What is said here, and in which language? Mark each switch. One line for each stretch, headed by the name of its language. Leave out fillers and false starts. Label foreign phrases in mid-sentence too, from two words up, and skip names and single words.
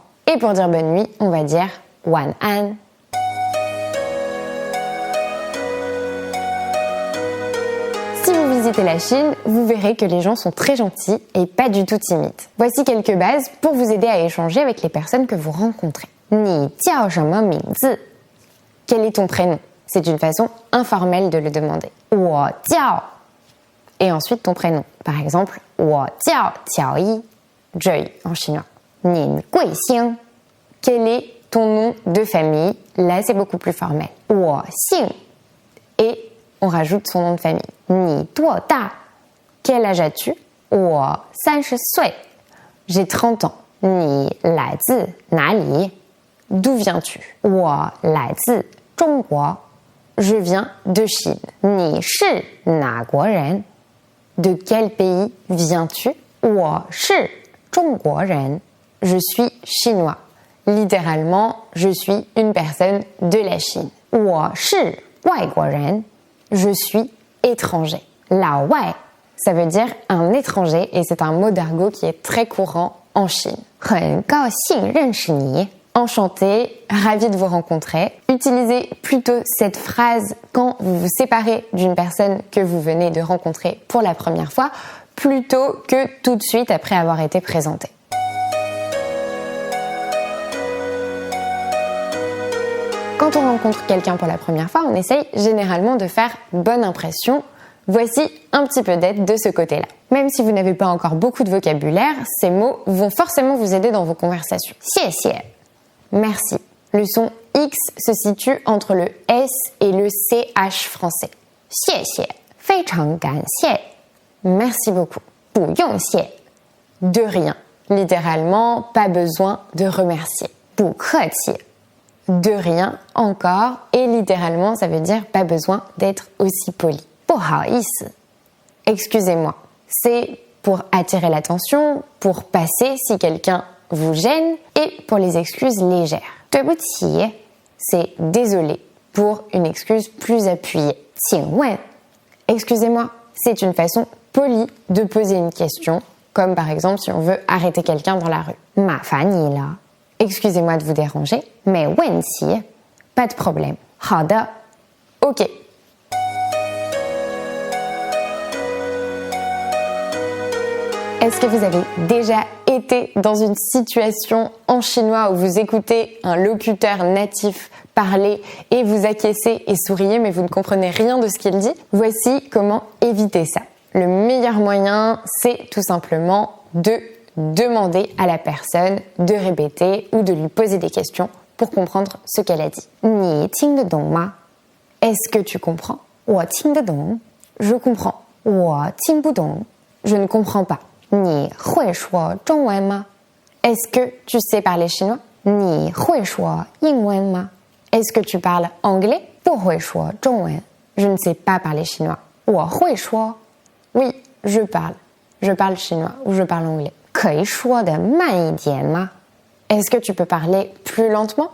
French: Et pour dire bonne nuit, on va dire 晚安. Si vous visitez la Chine, vous verrez que les gens sont très gentils et pas du tout timides. Voici quelques bases pour vous aider à échanger avec les personnes que vous rencontrez.
Chinese: 你叫什么名字?
French: Quel est ton prénom? C'est une façon informelle de le demander.
Chinese: 我叫
French: et ensuite ton prénom. Par exemple,
Chinese: 我叫乔伊,
French: Joy en chinois.
Chinese: 您贵姓?
French: Quel est ton nom de famille? Là, c'est beaucoup plus formel.
Chinese: 我姓
French: et on rajoute son nom de famille.
Chinese: 你多大?
French: Quel âge as-tu?
Chinese: 我30岁.
French: J'ai 30 ans.
Chinese: 你来自哪里?
French: D'où viens-tu?
Chinese: 我来自中国.
French: Je viens de Chine.
Chinese: 你是哪国人?
French: De quel pays viens-tu?
Chinese: 我是中国人.
French: Je suis chinois. Littéralement, je suis une personne de la Chine.
Chinese: 我是外国人.
French: Je suis étranger.
Chinese: 老外,
French: ça veut dire un étranger et c'est un mot d'argot qui est très courant en Chine.
Chinese: 很高兴认识你.
French: Enchanté, ravi de vous rencontrer. Utilisez plutôt cette phrase quand vous vous séparez d'une personne que vous venez de rencontrer pour la première fois, plutôt que tout de suite après avoir été présenté. Quand on rencontre quelqu'un pour la première fois, on essaye généralement de faire bonne impression. Voici un petit peu d'aide de ce côté-là. Même si vous n'avez pas encore beaucoup de vocabulaire, ces mots vont forcément vous aider dans vos conversations.
Chinese: 谢谢.
French: Merci. Le son X se situe entre le S et le CH français.
Chinese: 谢谢. 非常感谢.
French: Merci beaucoup.
Chinese: 不用谢.
French: De rien. Littéralement, pas besoin de remercier.
Chinese: 不客气.
French: De rien encore. Et littéralement, ça veut dire pas besoin d'être aussi poli.
Chinese: 不好意思.
French: Excusez-moi. C'est pour attirer l'attention, pour passer si quelqu'un vous gêne et pour les excuses légères.
Chinese: 对不起,
French: c'est désolé pour une excuse plus appuyée.
Chinese: 请问,
French: excusez-moi, c'est une façon polie de poser une question, comme par exemple si on veut arrêter quelqu'un dans la rue.
Chinese: 麻烦你了.
French: Excusez-moi de vous déranger,
Chinese: 没问题,
French: pas de problème.
Chinese: 好的,
French: ok. Est-ce que vous avez déjà été dans une situation en chinois où vous écoutez un locuteur natif parler et vous acquiescez et souriez mais vous ne comprenez rien de ce qu'il dit? Voici comment éviter ça. Le meilleur moyen, c'est tout simplement de demander à la personne de répéter ou de lui poser des questions pour comprendre ce qu'elle a dit.
Chinese: 你听得懂吗?
French: Est-ce que tu comprends?
Chinese: 我听得懂.
French: Je comprends.
Chinese: 我听不懂.
French: Je ne comprends pas.
Chinese: 你会说中文吗?
French: Est-ce que tu sais parler chinois?
Chinese: 你会说英文吗?
French: Est-ce que tu parles anglais?
Chinese: 不会说中文.
French: Je ne sais pas parler chinois.
Chinese: 我会说.
French: Oui, je parle. Je parle chinois ou je parle anglais.
Chinese: 可以说得慢一点吗?
French: Est-ce que tu peux parler plus lentement?